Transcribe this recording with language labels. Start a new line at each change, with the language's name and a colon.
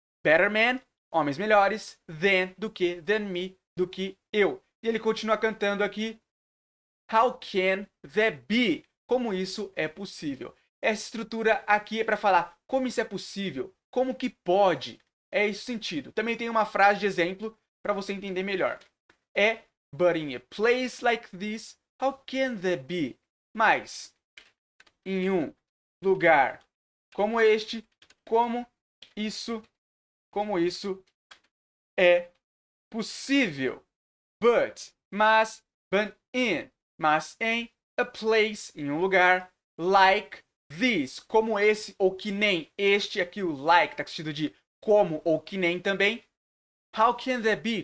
English: Better man,
Portuguese: homens melhores, than, do que,
English: than me,
Portuguese: do que eu. E ele continua cantando aqui,
English: how can that be?
Portuguese: Como isso é possível? Essa estrutura aqui é para falar como isso é possível, como que pode. É esse o sentido. Também tem uma frase de exemplo para você entender melhor.
English: É, but in a place like this, how can that be?
Portuguese: Mas, em um lugar como este, como isso é possível. But, but em,
English: a place,
Portuguese: em um lugar,
English: like this,
Portuguese: como esse ou que nem este, aqui o like tá com sentido de como ou que nem também.
English: How can that be?